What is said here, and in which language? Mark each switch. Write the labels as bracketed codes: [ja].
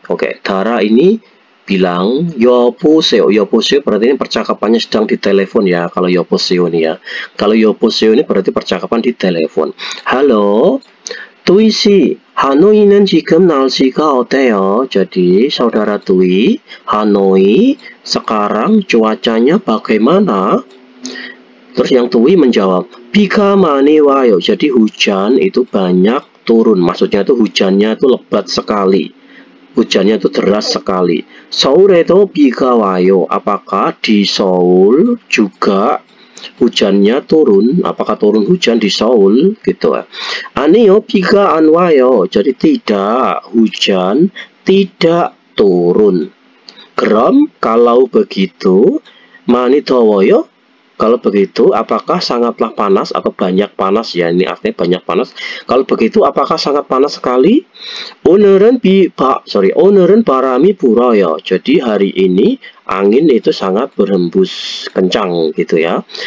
[id] Oke, Dara ini bilang 여보세요. 여보세요 berarti ini percakapannya sedang di telepon ya. Kalau 여보세요 ini ya. Kalau 여보세요 ini berarti percakapan di telepon. [ko] Halo, Tui 씨, 하노이는 지금 날씨가 어때요? [id] Jadi saudara Tui, Hanoi sekarang cuacanya bagaimana? Terus yang Tui menjawab, [ko] 비가 많이 와요. [id] jadi hujan itu banyak turun. Maksudnya itu hujannya itu lebat sekali. Hujannya itu deras sekali. [ko] 서울에도 비가 와요. [id] Apakah di Seoul juga hujannya turun? Apakah turun hujan di Seoul? Gitu ya. [ko] 아니요, 비가 안 와요. [id] jadi tidak, hujan tidak turun. [ko] 그럼 [id] kalau begitu, [ko] 많이 더워요? [id] Kalau begitu, apakah sangatlah panas atau banyak panas? Ya, ini artinya banyak panas. Kalau begitu, apakah sangat panas sekali? [ko] 오늘은 바람이 불어요. [id] jadi hari ini angin itu sangat berhembus kencang gitu ya.